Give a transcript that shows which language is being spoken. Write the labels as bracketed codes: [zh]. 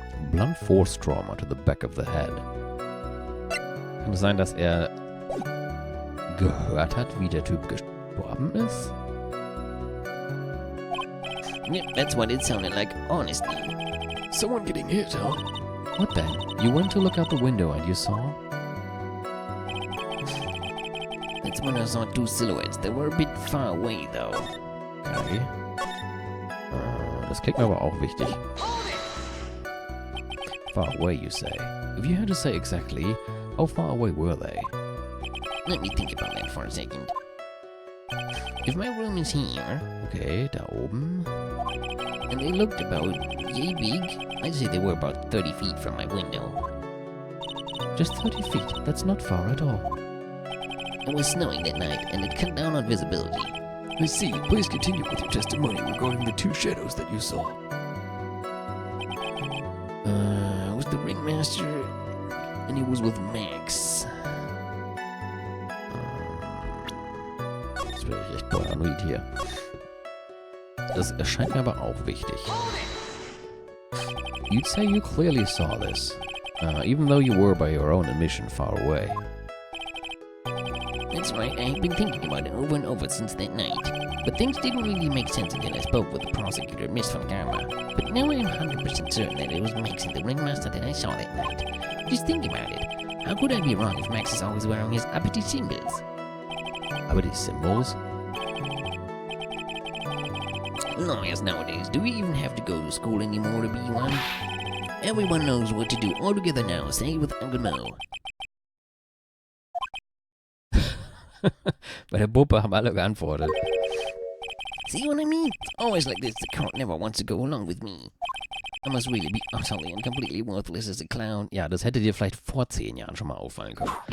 [en] Blunt force trauma to the back of the head. [de] Kann es sein, dass er gehört hat, wie der Typ gestorben ist? [en] Yep, that's what it sounded like, honestly. Someone getting hit, huh? What then? You went to look out the window and you saw? That's when I saw two silhouettes. They were a bit far away, though. Okay. [de] Das klingt mir aber auch wichtig. [en] Far away, you say. If you had to say exactly, how far away were they? Let me think about that for a second. If my room is here, [de] Okay, da oben. [en] and they looked about yay big, I'd say they were about 30 feet from my window. Just 30 feet. That's not far at all. It was snowing that night, and it cut down on visibility. I see. Please continue with your testimony regarding the two shadows that you saw. It was the ringmaster, and he was with Max. [de] Das wäre echt paranoid hier. Das erscheint mir aber auch wichtig. [en] You'd say you clearly saw this, even though you were by your own admission far away. That's right, I had been thinking about it over and over since that night. But things didn't really make sense until I spoke with the prosecutor, Miss Von Karma. But now I am 100% certain that it was Max and the ringmaster that I saw that night. Just think about it. How could I be wrong if Max is always wearing his uppity symbols? Uppity symbols? Lawyers nowadays, do we even have to go to school anymore to be one? Everyone knows what to do altogether now, say with Uncle Mo. [de] Bei der Puppe haben alle geantwortet. [en] See what I mean? It's always like this, the court never wants to go along with me. I must really be utterly and completely worthless as a clown. [de] Ja, das hätte dir vielleicht vor 10 Jahren schon mal auffallen können.